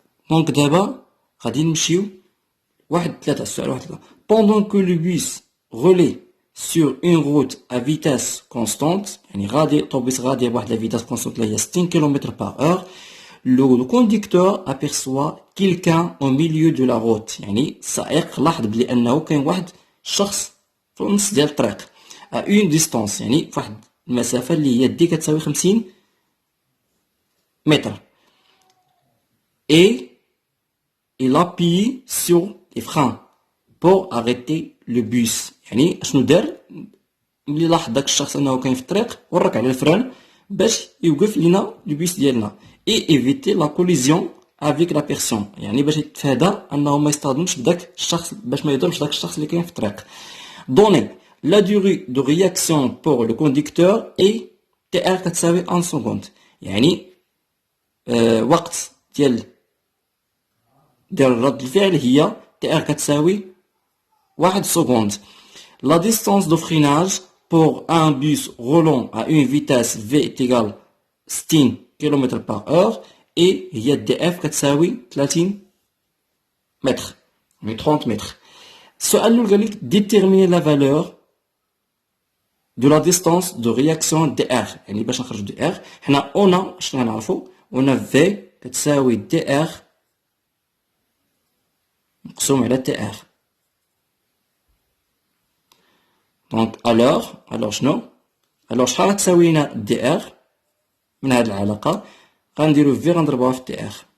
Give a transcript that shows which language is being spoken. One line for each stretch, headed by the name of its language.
Arabic: دونك دابا غادي نمشيو السؤال 1.
French: Pendant que le bus relaie sur une route à vitesse constante,
Arabic: يعني غادي الطوبيس غادي بواحد لا فيتاس كونستانت اللي هي 60 كيلومتر باغ اور.
French: Le conducteur aperçoit quelqu'un au milieu de la route.
Arabic: يعني السائق لاحظ بلي انه كاين واحد الشخص في النص ديال الطريق
French: à une distance،
Arabic: يعني فواحد المسافة اللي هي دي كتساوي 50 متر.
French: Et il appuie sur les freins pour arrêter le bus.
Arabic: يعني اشنو دار ملي لاحظ داك الشخص انه كاين في الطريق ورك على الفران باش يوقف لينا البيس ديالنا
French: et éviter la collision avec la personne.
Arabic: يعني باش يتفادى انه ما يصطدمش بداك الشخص، باش ما يضربش داك الشخص اللي كاين في الطريق.
French: donner la durée de réaction pour le conducteur est tr
Arabic: كتساوي
French: 1 seconde.
Arabic: يعني وقت ديال رد الفعل هي tr كتساوي 1 seconde.
French: La distance de freinage pour un bus roulant à une vitesse v est égale 60 km par heure et هي df
Arabic: كتساوي 30 متر، يعني 30 متر. السؤال الأول قال لك
French: déterminer la valeur de la distance de réaction dr.
Arabic: يعني باش نخرجو dr حنا شنو غنعرفو؟ v كتساوي dr مقسوم على tr. دونك الوغ شنو؟ شحال غتساوي لنا دي ار من هاد العلاقة؟ غنديرو في غنضربوها في دي ار.